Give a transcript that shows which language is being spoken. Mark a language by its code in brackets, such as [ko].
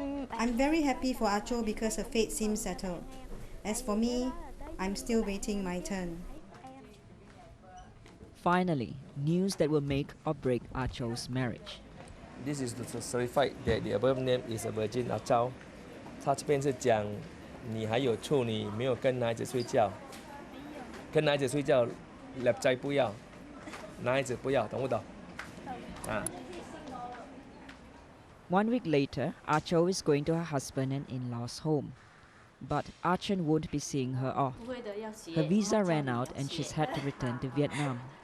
[en] I'm very happy for Acho because her fate seems settled. As for me, I'm still waiting my turn. Finally, news that will make or break Acho's marriage. This is to certify that the above name is a virgin Ah Chao. [zh] 他这边是讲你还有处女，没有跟男孩子睡觉，跟男孩子睡觉，男仔不要，男孩子不要，懂不懂？啊。 [en] 1 week later, Acho is going to her husband and in-laws' home. But Archon won't be seeing her off. Her visa ran out and she's had to return to Vietnam.